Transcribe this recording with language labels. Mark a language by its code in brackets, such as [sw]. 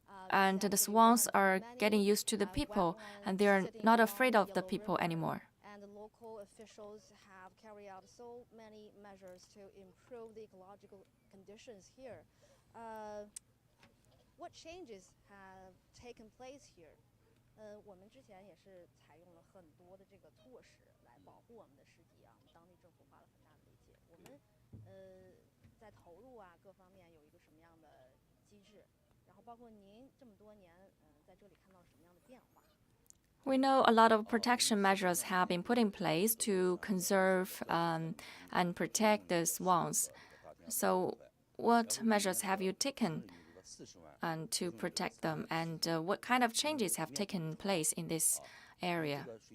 [en] And the swans are getting used to the people, and they are not afraid of the people anymore. And the local officials have carried out so many measures to improve the ecological conditions here. What changes have taken place here? [zh] 我们之前也是采用了很多的这个措施来保护我们的湿地啊，我们当地政府花了很大的力气。我们在投入啊各方面有一个什么样的机制？然后包括您这么多年在这里看到什么样的变化？ [en] We know a lot of protection measures have been put in place to conserve and protect the swans. So, what measures have you taken to protect them, and what kind of changes have taken place in this area?